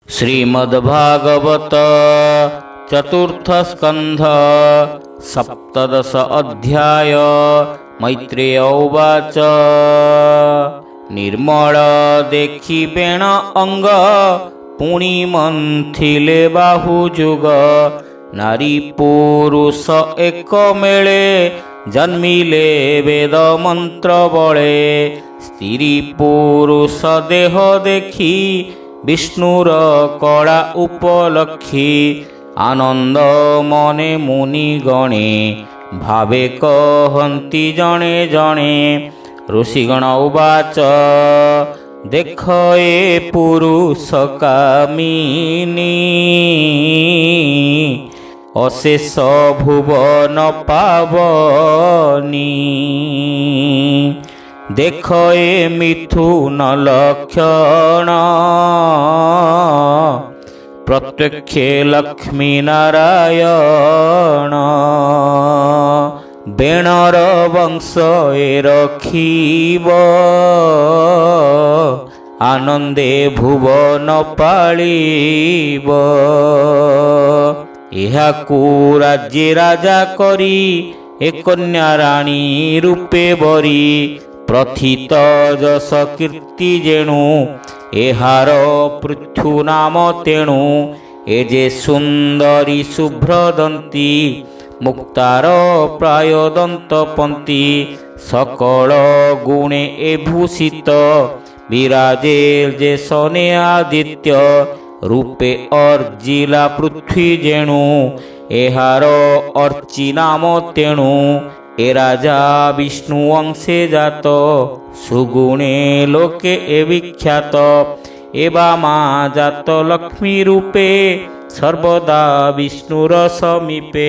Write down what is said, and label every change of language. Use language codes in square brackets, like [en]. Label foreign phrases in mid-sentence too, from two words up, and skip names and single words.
[sa] श्रीमद्भागवत चतुर्थ स्कंध सप्तदश अध्याय। मैत्रेय उवाच। [or] ନିର୍ମଳ ଦେଖି ବେଣ ଅଙ୍ଗ ପୁଣି ମନ୍ଥିଲେ ବାହୁଯୁଗ। ନାରୀ ପୁରୁଷ ଏକ ମେଳେ ଜନ୍ମିଲେ ବେଦ ମନ୍ତ୍ର ବଳେ। ସ୍ତ୍ରୀ ପୁରୁଷ ଦେହ ଦେଖି ବିଷ୍ଣୁର କଳା ଉପଲକ୍ଷି। ଆନନ୍ଦ ମନେ ମୁନି ଗଣେ ଭାବେ କହନ୍ତି ଜଣେ ଜଣେ। [sa] ऋषिगण उवाच। [or] ଦେଖ ଏ ପୁରୁଷ କାମିନୀ ଅଶେଷ ଭୁବନ ପାବନୀ। ଦେଖ ଏ ମିଥୁନ ଲକ୍ଷଣ ପ୍ରତ୍ୟକ୍ଷେ ଲକ୍ଷ୍ମୀ ନାରାୟଣ। ବେଣର ବଂଶ ଏ ରଖିବ ଆନନ୍ଦେ ଭୁବନ ପାଳିବ। ଏହାକୁ ରାଜ୍ୟ ରାଜା କରି ଏ କନ୍ୟା ରାଣୀ ରୂପେ ବରି। ପ୍ରଥିତ ଯଶ କୀର୍ତ୍ତି ଯେଣୁ ଏହାର ପୃଥୁ ନାମ ତେଣୁ। ଏ ଯେ ସୁନ୍ଦରୀ ଶୁଭ୍ରଦନ୍ତୀ ମୁକ୍ତାର ପ୍ରାୟ ଦନ୍ତପନ୍ତି। ସକଳ ଗୁଣେ ଏ ଭୂଷିତ ବିରାଜେ ଯେ ସନେ ଆଦିତ୍ୟ। ରୂପେ ଅର୍ଜିଲା ପୃଥ୍ୱୀ ଯେଣୁ ଏହାର ଅର୍ଚ୍ଚି ନାମ ତେଣୁ। ଏ ରାଜା ବିଷ୍ଣୁ ଅଂଶେ ଜାତ ସୁଗୁଣେ ଲୋକେ ଏ ବିଖ୍ୟାତ। ଏବା ମାଂ ଜାତ ଲକ୍ଷ୍ମୀ ରୂପେ ସର୍ବଦା ବିଷ୍ଣୁର ସମୀପେ।